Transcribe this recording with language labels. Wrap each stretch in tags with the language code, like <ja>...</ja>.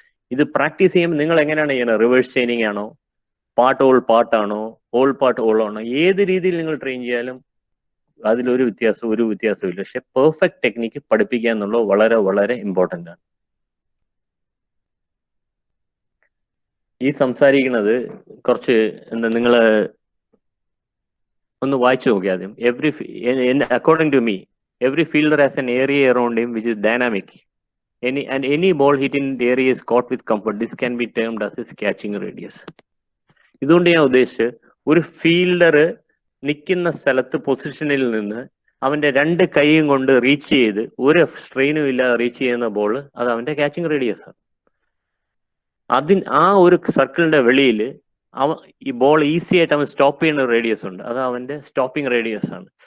<ml>ഇത് പ്രാക്ടീസ് ചെയ്യുമ്പോൾ നിങ്ങൾ എങ്ങനെയാണ് ചെയ്യുന്നത്? റിവേഴ്സ് ചെയിനിങ് ആണോ, പാട്ടാണോ, ഓൾ പാർട്ട് ഓൾ ആണോ, ഏത് രീതിയിൽ നിങ്ങൾ ട്രെയിൻ ചെയ്യാലും അതിലൊരു വ്യത്യാസവും ഇല്ല. പക്ഷെ പെർഫെക്റ്റ് ടെക്നിക്ക് പഠിപ്പിക്കുക എന്നുള്ളത് വളരെ വളരെ ഇമ്പോർട്ടൻ്റ് ആണ്. ഈ സംസാരിക്കുന്നത് കുറച്ച് എന്താ, നിങ്ങൾ ഒന്ന് വായിച്ചു നോക്കി ആദ്യം.</ml> <en>According to me, every fielder has an area around him which is dynamic. Any ball hit in the area is caught with comfort. This can be termed as his catching radius.</en> <ml>ഇതുകൊണ്ട് ഞാൻ ഉദ്ദേശിച്ച് ഒരു fielder നിൽക്കുന്ന സ്ഥലത്ത് പൊസിഷനിൽ നിന്ന് അവന്റെ 2 കൈയും കൊണ്ട് റീച്ച് ചെയ്ത് ഒരു സ്ട്രെയിനും ഇല്ലാതെ റീച്ച് ചെയ്യുന്ന ബോൾ, അത് അവന്റെ ക്യാച്ചിങ് റേഡിയസ് ആണ്. ആ ഒരു സർക്കിളിന്റെ വെളിയിൽ ഈ ബോൾ ഈസി ആയിട്ട് അവൻ സ്റ്റോപ്പ് ചെയ്യുന്ന റേഡിയസ് ഉണ്ട്, അത് അവന്റെ സ്റ്റോപ്പിംഗ് റേഡിയസ് ആണ്.</ml>